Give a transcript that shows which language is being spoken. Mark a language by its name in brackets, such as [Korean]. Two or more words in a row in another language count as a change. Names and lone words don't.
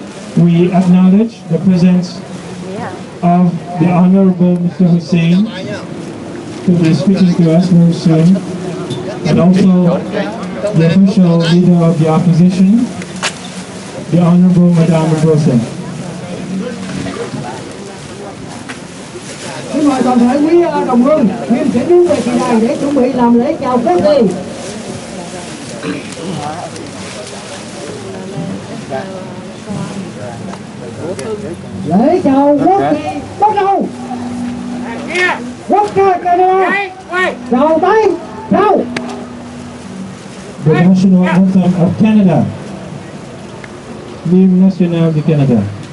[English] We acknowledge the presence of the Honorable Mr. Hussein, who will be speaking to us very soon, and also the official leader of the opposition, the Honorable Madame Rosen. [Vietnamese] Xin mời toàn thể quý đồng hương, Nghiêm sẽ đứng về kỳ đài để chuẩn bị làm lễ chào quốc kỳ. Lễ chào quốc kỳ bắt đầu. Quốc ca Canada. Chào tay, chào. [English] The National Anthem of Canada. [French] L'hymne national du Canada.